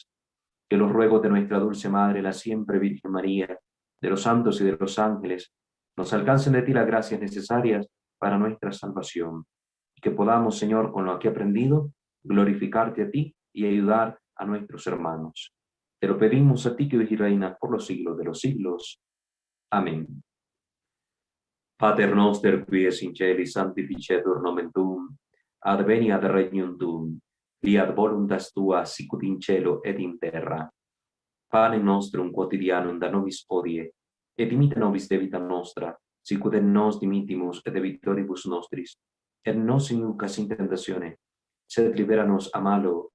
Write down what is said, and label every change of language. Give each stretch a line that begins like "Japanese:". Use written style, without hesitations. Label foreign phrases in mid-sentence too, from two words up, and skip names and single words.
Spanish: Que los ruegos de nuestra dulce Madre, la siempre Virgen María, de los santos y de los ángeles, nos alcancen de ti las gracias necesarias para nuestra salvación. Y que podamos, Señor, con lo aquí aprendido, glorificarte a ti y ayudar a nuestros hermanos. Te lo pedimos a ti que vives y reinas por los siglos de los siglos. Amén.
Latin: Pater noster qui es in celis sanctificetur nomen tuum, adveniat regnum tuum, fiat voluntas tua sicut in cielo et in terra. Panem nostrum quotidianum da nobis hodie, et dimite nobis debita nostra, sicut et nos dimittimus et debitoribus nostris, et nos inducas in tentatione, sed libera nos a malo.